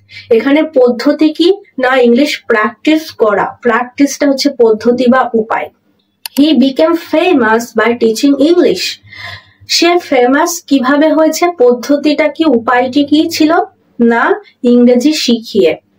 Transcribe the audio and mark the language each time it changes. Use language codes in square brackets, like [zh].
[bn] এখানে পদ্ধতি কি, না ইংলিশ প্র্যাকটিস করা, প্র্যাকটিসটা হচ্ছে পদ্ধতি বা উপায়। [en] He became famous by teaching English. [bn] Say famous কিভাবে হয়েছে, পদ্ধতিটা কি, উপায়টি কি ছিল, না ইংরেজি শিখিয়ে।